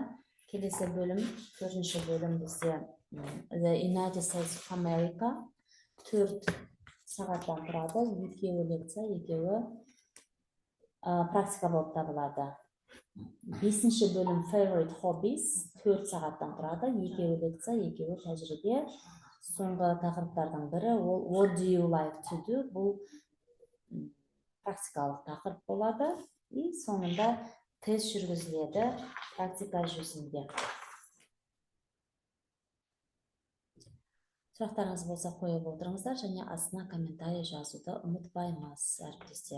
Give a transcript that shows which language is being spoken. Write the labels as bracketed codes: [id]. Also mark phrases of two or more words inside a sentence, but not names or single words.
[kk] Келесі бөлім, 4-ші бөлім бізде [en] The United States of America [kk] 4 сағаттан тұрады. 2 лекция, 2 практика болып табылады. 5-ші бөлім [en] Favorite Hobbies [kk] 4 сағаттан тұрады. 2 лекция, 2 тәжірибе. Соңғы тақырыптардың бірі ол [en] What do you like to do? [kk] Бұл практикалық тақырып болады. И соңында тест жүргізіледі практика жүзінде. Сұрақтарыңыз болса қойып отырыңыздар, және астына комментарий жазуды ұмытпаймыз, әріптестер.